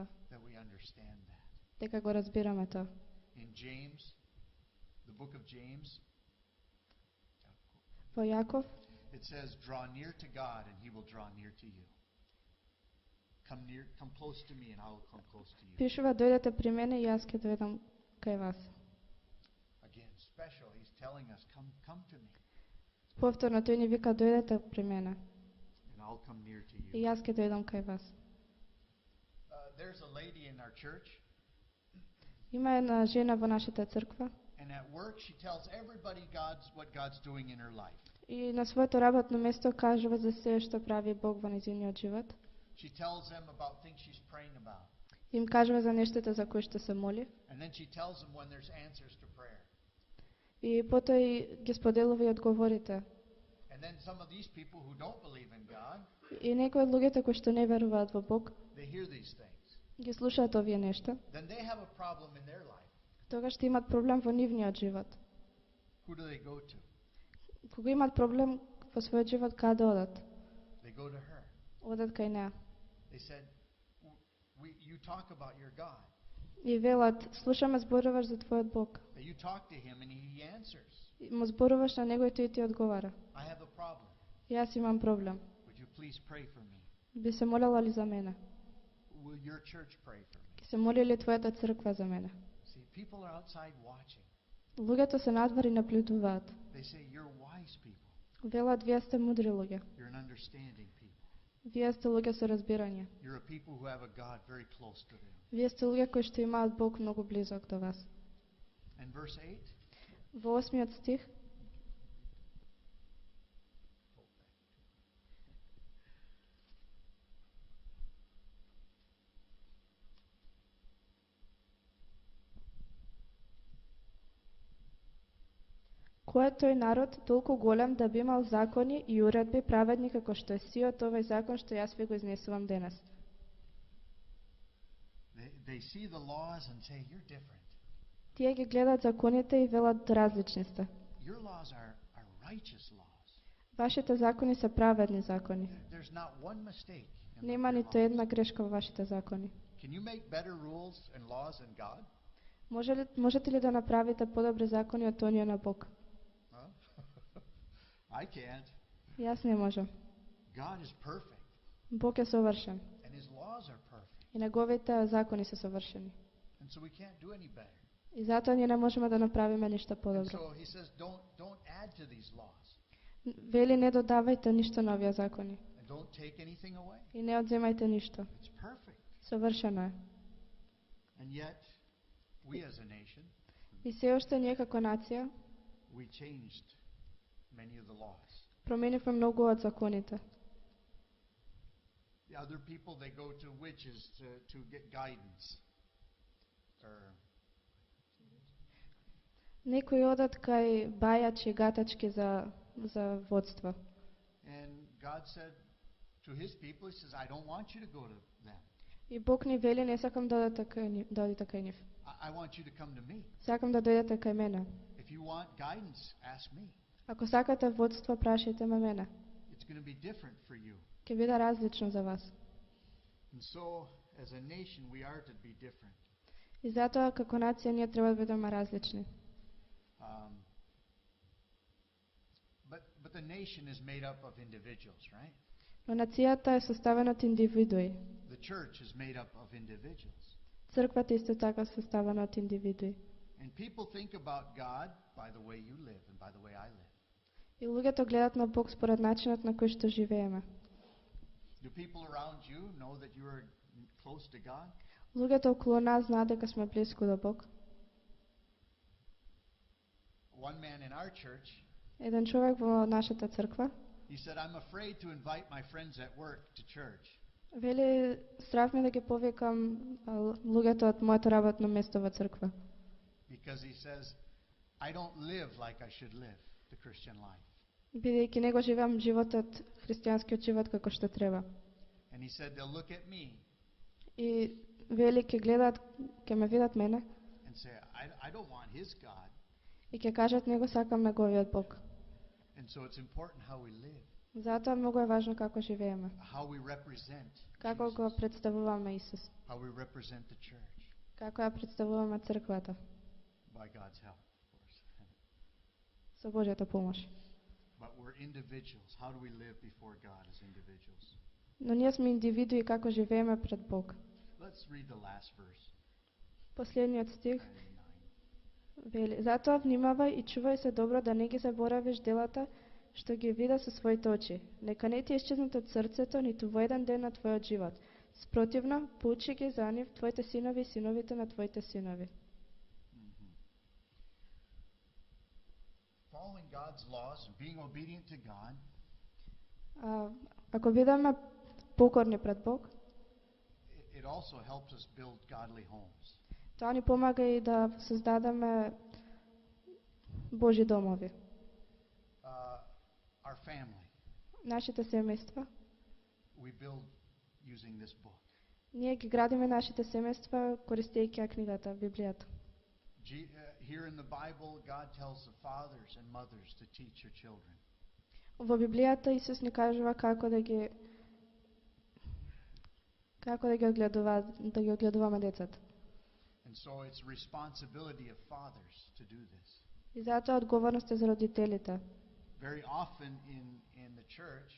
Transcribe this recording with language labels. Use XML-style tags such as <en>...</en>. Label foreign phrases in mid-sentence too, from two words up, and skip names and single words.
<en>that we understand that.</en> <mk>дека го разбираме тоа.</mk> <en>In James, the book of James,</en> <mk>Во Јаков</mk> <en>it says, draw near to God and he will draw near to you. Come close to me and I will come close to you.</en> <mk>пишува, дојдете при мене и јас ќе дојдам кај вас.</mk> <en>Again, special, he's telling us, come to me</en> <mk>Повторно тој ни вика, дојдете при мене</mk> <en>and I'll come near to</en> <mk>и</mk> <en>you.</en> <mk>јас ќе дојдам кај вас.</mk> <en>There's a lady in our church,</en> <mk>Има една жена во нашата црква</mk> <en>and at work she tells everybody what God's doing in her life.</en> <mk>и на своето работно место кажува за се што прави Бог во нејзиниот живот.</mk> <en>She tells them about things she's praying about.</en> <mk>Им кажува за нештата за кои што се моли</mk> <en>And then she tells them when there's answers to prayer.</en> <mk>и потоа и ги споделува и одговорите.</mk> <en>And then some of these people who don't believe in God,</en> <mk>И некои од луѓето кои што не веруваат во Бог</mk> <en>they hear these things.</en> <mk>ги слушаат овие нешта.</mk> <en>Then they have a problem in their life.</en> <mk>Тогаш ќе имат проблем во нивниот живот.</mk> <en>Who do they go to?</en> <mk>Кога имат проблем во својот живот, каде одат?</mk> <en>They go to her.</en> <mk>Одат кај неа.</mk> <en>They said, you talk about your God.</en> <mk>И велат, слушаме зборуваш за твојот Бог.</mk> <en>That you talk to him and he answers.</en> <mk>И му зборуваш на него и тој ти одговара.</mk> <en>I have a problem.</en> <mk>Јас имам проблем.</mk> <en>Would you please pray for me?</en> <mk>Би се молела ли за мене?</mk> <en>Will your church pray for me?</en> <mk>Ќе се моли ли твојата црква за мене?</mk> <en>See, people are outside watching.</en> <mk>Луѓето се надвор и наблюдуваат.</mk> <en>They say, you're wise people.</en> <mk>Велат, вие сте мудри луѓе.</mk> <en>You're an understanding people.</en> <mk>Вие сте луѓе со разбирање.</mk> <en>You're a people who have a God very close to them.</en> <mk>Вие сте луѓе кои што имаат Бог многу близок до вас.</mk> <en>And verse 8,</en> <mk>Во 8 стих Кој е тој народ толку голем да би имал закони и уредби праведни како што е сиот овој закон што јас ви го изнесувам денес?</mk> <en>they see the laws and say, you're different.</en> <mk>Тие ги гледат законите и велат различни сте.</mk> <en>Your laws are righteous laws.</en> <mk>Вашите закони се праведни закони.</mk> <en>There's not one mistake in</en> <mk>Нема</mk> <en>your</en> <mk>ниту</mk> <en>laws.</en> <mk>една грешка во вашите закони.</mk> <en>Can you make better rules and laws than God?</en> <mk>Можете ли да направите подобри закони од оние на Бог?</mk> <en>Huh? I can't.</en> <mk>Јас не можам.</mk> <en>God is perfect</en> <mk>Бог е совршен</mk> <en>and his laws are perfect.</en> <mk>и неговите закони се совршени.</mk> <en>And so we can't do any better.</en> <mk>И затоа ние не можеме да направиме ништо</mk> <en>And</en> <mk>подобро.</mk> <en>so he says, don't add to these laws</en> <mk>Вели, не додавајте ништо на овие закони</mk> <en>and don't take anything away.</en> <mk>и не одземајте ништо.</mk> <en>It's perfect.</en> <mk>Совршено е.</mk> <en>And yet, we as a nation,</en> <mk>И се уште ние како нација</mk> <en>we changed many of the laws.</en> <mk>променивме многу од законите.</mk> <en>The other people, they go to witches to get guidance. Or</en> <mk>Некои одат кај бајачи и гатачки за водство.</mk> <en>And God said to his people, he says, I don't want you to go to them.</en> <mk>И Бог ни вели, не сакам да одите кај нив.</mk> <en>I want you to come to me.</en> <mk>Сакам да дојдете кај мене.</mk> <en>If you want guidance, ask me.</en> <mk>Ако сакате водство, прашајте ме мене.</mk> <en>It's going to be different for you.</en> <mk>Ќе биде различно за вас.</mk> <en>And so, as a nation, we are to be different.</en> <mk>И затоа, како нација, ние треба да бидеме различни.</mk> <en>But the nation is made up of individuals, right?</en> <mk>Но нацијата е составена од индивидуи.</mk> <en>The church is made up of individuals.</en> <mk>Црквата исто така составена од индивидуи.</mk> <en>And people think about God by the way you live and by the way I live.</en> <mk>И луѓето гледат на Бог според начинот на кој што живееме.</mk> <en>Do people around you know that you are close to God?</en> <mk>Луѓето околу нас знаат дека сме блиску до Бог.</mk> <en>One man in our church,</en> <mk>Еден човек во нашата црква</mk> <en>he said, I'm afraid to invite my friends at work to church</en> <mk>вели, страв ме да ги повикам луѓето од моето работно место во црква.</mk> <en>because he says, I don't live like I should live the Christian life.</en> <mk>Бидејќи не го живеам животот, христијанскиот живот како што треба.</mk> <en>And he said, they'll look at me</en> <mk>И вели, ќе гледат, ќе ме видат мене</mk> <en>and say, I don't want his God.</en> <mk>и ќе кажат, не го сакам неговиот Бог.</mk> <en>And so it's important how we live,</en> <mk>Затоа многу е важно како живееме,</mk> <en>how we represent</en> <mk>како го Jesus, представуваме Исус,</mk> <en>how we represent the church,</en> <mk>како ја представуваме црквата,</mk> <en>by God's help, of course.</en> <mk>со Божјата помош.</mk> <en>But we're individuals. How do we live before God as individuals?</en> <mk>Но ние сме индивидуи како живееме пред Бог.</mk> <en>Let's read the last verse.</en> <mk>Последниот стих 9. вели: затоа внимавај и чувај се добро да не ги заборавиш делата што ги вида со своите очи. Нека не ти исчезнат од срцето ниту во еден ден на твојот живот. Спротивно, поучи ги за нив твоите синови и синовите на твоите синови.</mk> <en>Following God's laws and being obedient to God</en> <mk>Ако бидеме покорни пред Бог,</mk> <en>it also helps us build godly homes.</en> <mk>тоа ни помага и да создадеме Божји домови.</mk> <en>Our family,</en> <mk>Нашите семејства,</mk> <en>we build using this book.</en> <mk>ние ги градиме нашите семејства користејќи ја книгата, Библијата.</mk> <en>Here in the Bible, God tells the fathers and mothers to teach your children.</en> <mk>Во Библијата Исус ни кажува како да ги огледуваме децата.</mk> <en>And so it's responsibility of fathers to do this.</en> <mk>И затоа одговорност е за родителите.</mk> <en>Very often in the church,</en>